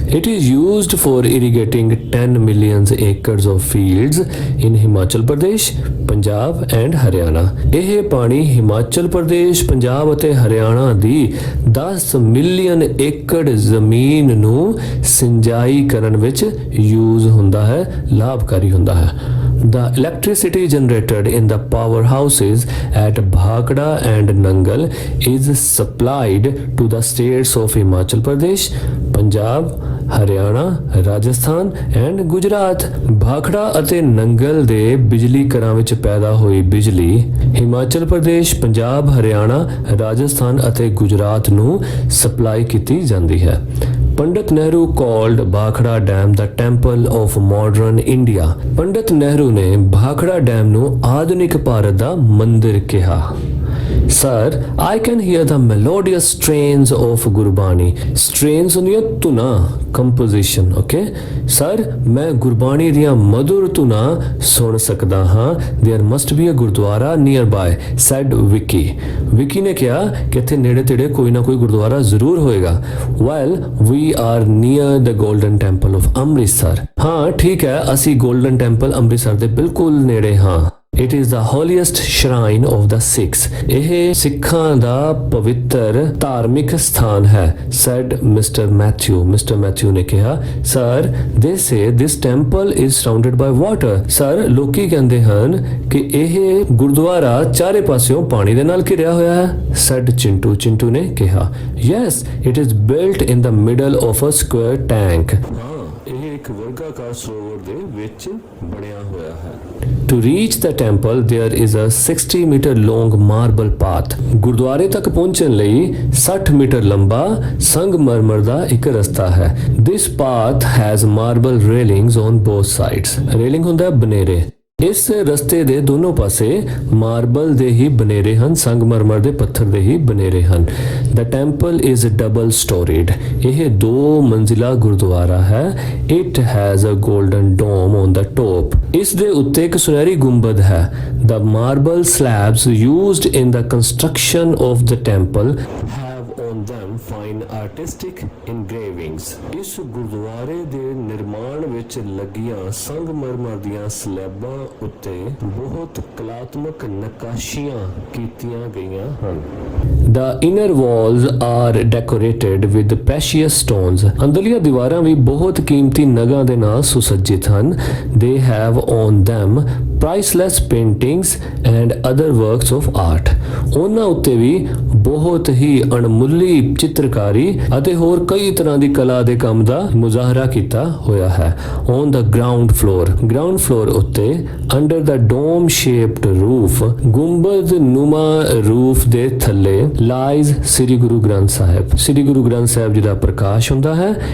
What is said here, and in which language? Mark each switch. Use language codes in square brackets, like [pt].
[en] It is used for irrigating 10 million acres of fields in Himachal Pradesh, Punjab and Haryana. [pa] ਇਹ ਪਾਣੀ ਹਿਮਾਚਲ ਪ੍ਰਦੇਸ਼, ਪੰਜਾਬ ਅਤੇ ਹਰਿਆਣਾ ਦੀ 10 ਮਿਲੀਅਨ ਏਕੜ ਜ਼ਮੀਨ ਨੂੰ ਸਿੰਜਾਈ ਕਰਨ ਵਿੱਚ ਯੂਜ਼ ਹੁੰਦਾ ਹੈ, ਲਾਭਕਾਰੀ ਹੁੰਦਾ ਹੈ। [en] The electricity generated in the powerhouses at Bhakra and Nangal is supplied to the states of Himachal Pradesh, Punjab, Haryana, Rajasthan and Gujarat। [pa] Bhakra ਅਤੇ ਨੰਗਲ ਦੇ ਬਿਜਲੀ ਘਰਾਂ ਵਿੱਚ ਪੈਦਾ ਹੋਈ ਬਿਜਲੀ ਹਿਮਾਚਲ ਪ੍ਰਦੇਸ਼, ਪੰਜਾਬ, ਹਰਿਆਣਾ, ਰਾਜਸਥਾਨ ਅਤੇ ਗੁਜਰਾਤ ਨੂੰ ਸਪਲਾਈ ਕੀਤੀ ਜਾਂਦੀ ਹੈ। [en] Pandit Nehru called Bhakra dam ਦਾ temple of modern India. [pa] ਪੰਡਤ ਨਹਿਰੂ ਨੇ ਭਾਖੜਾ ਡੈਮ ਨੂੰ ਆਧੁਨਿਕ ਭਾਰਤ ਦਾ ਮੰਦਿਰ ਕਿਹਾ। [en] Sir, I can hear the melodious strains of Gurbani. [pa] Strains ਹੁੰਦੀਆਂ ਧੁਨਾਂ, [en] composition, okay? [pa] Sir, ਮੈਂ ਗੁਰਬਾਣੀ ਦੀਆਂ ਮਧੁਰ ਧੁਨਾਂ ਸੁਣ ਸਕਦਾ ਹਾਂ। [en] There must be a gurdwara nearby, said Vicky. [pa] Vicky ਨੇ ਕਿਹਾ ਕਿ ਇੱਥੇ ਨੇੜੇ ਤੇੜੇ ਕੋਈ ਨਾ ਕੋਈ ਗੁਰਦੁਆਰਾ ਜ਼ਰੂਰ ਹੋਏਗਾ। [en] Well, we are near the Golden Temple of Amritsar. [pa] ਹਾਂ ਠੀਕ ਹੈ, ਅਸੀਂ ਗੋਲਡਨ ਟੈਂਪਲ ਅੰਮ੍ਰਿਤਸਰ ਦੇ ਬਿਲਕੁਲ ਨੇੜੇ ਹਾਂ। [en] It is the holiest shrine of the Sikhs. [pa] ਇਹ ਸਿੱਖਾਂ ਦਾ ਪਵਿੱਤਰ ਧਾਰਮਿਕ ਸਥਾਨ ਹੈ, [en] said Mr. Matthew. Mr. Matthew [pa] ਨੇ ਕਿਹਾ, [en] Sir, they say this temple is surrounded by water. [pa] Sir, ਲੋਕੀ ਕਹਿੰਦੇ ਹਨ ਕਿ ਇਹ ਗੁਰਦੁਆਰਾ ਚਾਰੇ ਪਾਸਿਓਂ ਪਾਣੀ ਦੇ ਨਾਲ ਘਿਰਿਆ ਹੋਇਆ ਹੈ, [en] said Chintu. Chintu [pa] ਨੇ ਕਿਹਾ, [en] Yes, it is built in the middle of a square tank. [pa] ਇਹ ਇੱਕ ਵਰਗਾਕਾਰ ਸਰੋਵਰ ਦੇ ਵਿੱਚ ਬਣਿਆ ਹੋਇਆ ਹੈ। [en] To reach the temple there is a 60 meter long marble path. [pa] ਗੁਰਦੁਆਰੇ ਤੱਕ ਪਹੁੰਚਣ ਲਈ 60 ਮੀਟਰ ਲੰਬਾ ਸੰਗਮਰਮਰ ਦਾ ਇੱਕ ਰਸਤਾ ਹੈ। [en] This path has marble railings on both sides. [pa] Railing ਹੁੰਦਾ ਬਨੇਰੇ। ਇਸ ਰਸਤੇ ਦੇ ਦੋਨੋਂ ਪਾਸੇ ਮਾਰਬਲ ਦੇ ਹੀ ਬਨੇਰੇ ਹਨ, ਸੰਗਮਰਮਰ ਦੇ ਪੱਥਰ ਦੇ ਹੀ ਬਨੇਰੇ ਹਨ। [en] The temple is double storied. [pa] ਇਹ 2 ਮੰਜ਼ਿਲਾ ਗੁਰਦੁਆਰਾ ਹੈ। [en] It has a golden dome on the top. [pa] ਇਸ ਦੇ ਉੱਤੇ ਇੱਕ ਸੁਨਹਿਰੀ ਗੁੰਬਦ ਹੈ। [en] The marble slabs used in the construction of the temple have on them fine artistic engravings. [pa] ਇਸ ਗੁਰਦੁਆਰੇ ਦੇ ਨਿਰਮਾਣ ਵਿੱਚ ਲੱਗੀਆਂ ਸੰਗਮਰਮਰ ਦੀਆਂ ਸਲੈਬਾਂ ਉੱਤੇ ਬਹੁਤ ਕਲਾਤਮਕ ਨਕਾਸ਼ੀਆਂ ਕੀਤੀਆਂ ਗਈਆਂ ਹਨ। [en] The inner walls are decorated with precious stones. [pa] ਅੰਦਰਲੀਆਂ ਦੀਵਾਰਾਂ ਵੀ ਬਹੁਤ ਕੀਮਤੀ ਨਗਾਂ ਦੇ ਨਾਲ ਸੁਸੱਜਿਤ ਹਨ। [en] They have on them priceless paintings and other works of art. [pa] ਉਹਨਾਂ ਉੱਤੇ ਵੀ ਬਹੁਤ ਹੀ ਅਣਮੁੱਲੀ ਚਿੱਤਰਕਾਰੀ ਅਤੇ ਹੋਰ ਕਈ ਤਰ੍ਹਾਂ ਦੀ ਕਲਾ ਦੇ ਕੰਮ ਦਾ ਮੁਜ਼ਾਹਰਾ ਕੀਤਾ ਹੋਇਆ ਹੈ। [en] on the ground floor [pa] ਉੱਤੇ [en] under the dome shaped roof, [pa] ਗੁੰਬਦ ਨੁਮਾ ਰੂਫ ਦੇ ਥੱਲੇ ਲਾਈਜ਼ ਸ੍ਰੀ ਗੁਰੂ ਗ੍ਰੰਥ ਸਾਹਿਬ, ਸ੍ਰੀ ਗੁਰੂ ਗ੍ਰੰਥ ਸਾਹਿਬ ਜੀ ਦਾ ਪ੍ਰਕਾਸ਼ ਹੁੰਦਾ ਹੈ।